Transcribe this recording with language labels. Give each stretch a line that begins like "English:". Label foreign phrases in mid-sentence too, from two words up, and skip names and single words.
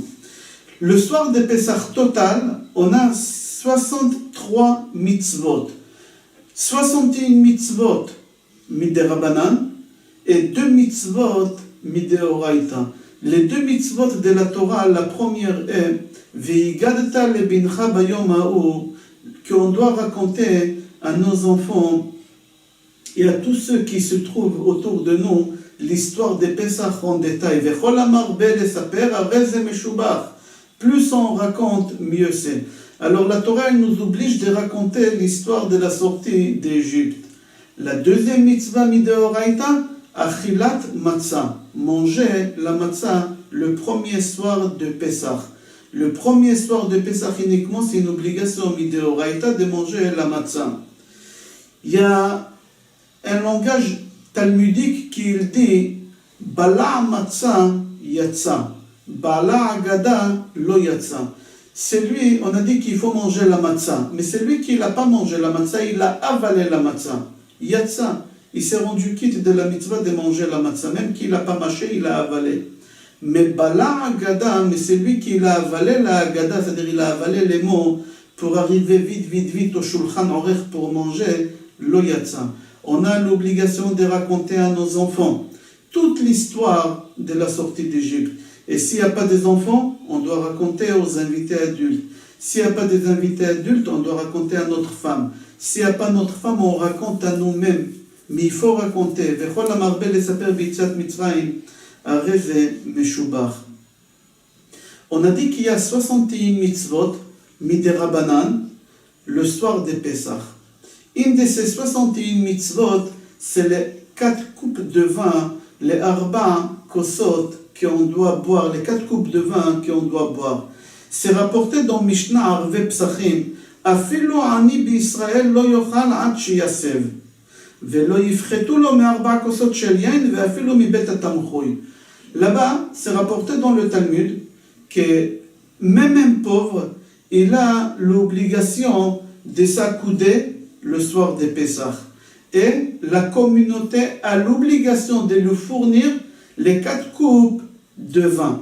French: Le soir de Pesach total, on a 63 mitzvot. 61
Hebrew: מצוות מדרבנן
French: et 2
Hebrew: מצוות מדאורייתא.
French: Les 2 mitzvot de la Torah, la première est
Hebrew: והגדת לבנך ביום ההוא,
French: qu'on doit raconter à nos enfants et à tous ceux qui se trouvent autour de nous l'histoire de Pesach en détail.
Hebrew: וכל המרבה לספר הרי זה משובח.
French: Plus on raconte, mieux c'est. Alors la Torah elle nous oblige de raconter l'histoire de la sortie d'Égypte. La deuxième
Hebrew: מצווה מדאורייתא, אכילת מצה,
French: manger la matzah le premier soir de Pesach. Le premier soir de Pesach uniquement, c'est une obligation midéoraita de manger la matzah. Il y a un langage talmudique qui dit
Hebrew: בלע מצה יצא, בלע הגדה לא יצא.
French: C'est lui, on a dit qu'il faut manger la matzah, mais c'est lui qui n'a pas mangé la matzah, il a avalé la matzah. Yatsa, il s'est rendu quitte de la mitzvah de manger la matzah, même qu'il n'a pas mâché, il a avalé. Mais
Hebrew: בלע הגדה,
French: mais c'est lui qui a avalé la agada, c'est-à-dire il a avalé les mots pour arriver vite au
Hebrew: שולחן עורך
French: pour manger
Hebrew: לא יצא.
French: On a l'obligation de raconter à nos enfants toute l'histoire de la sortie d'Égypte. Et s'il n'y a pas des enfants, on doit raconter aux invités adultes. S'il n'y a pas des invités adultes, on doit raconter à notre femme. S'il n'y a pas notre femme, on raconte à nous-mêmes. Mais il faut raconter.
Hebrew: וכל המרבה לספר ביציאת מצרים הרי זה משובח.
French: On a dit qu'il y a 61
Hebrew: מצוות מדרבנן
French: le soir de Pesach. Une de ces 61 mitzvot, c'est les 4 coupes de vin, les
Hebrew: ארבע כוסות
French: qu'on doit boire, les 4 coupes de vin qu'on doit boire. C'est rapporté dans Mishnah Arve Psachim,
Hebrew: אפילו עני בישראל לא יאכל עד שיסב ולא יפחתו לו מארבע כוסות של יין ואפילו מן התמחוי.
French: Là-bas, c'est rapporté dans le Talmud que même un pauvre, il a l'obligation de s'accouder le soir de Pesach. Et la communauté a l'obligation de lui fournir les 4 coupes de vin.